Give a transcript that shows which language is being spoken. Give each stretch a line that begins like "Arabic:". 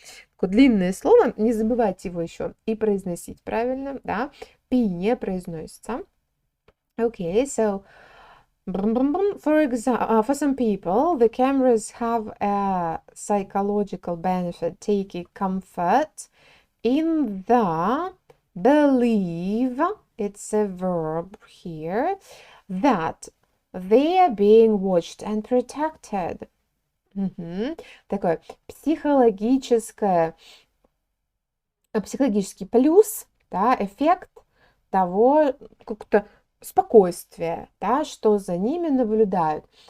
Russian: Такое длинное слово, не забывайте его еще и произносить правильно, да. Пи не произносится.
English: Okay, so for some people, the cameras have a psychological benefit, taking comfort in the belief, it's a verb here, that they are being watched and protected.
Russian: Такой психологический плюс, да, эффект того, как-то спокойствия, да, что за ними наблюдают.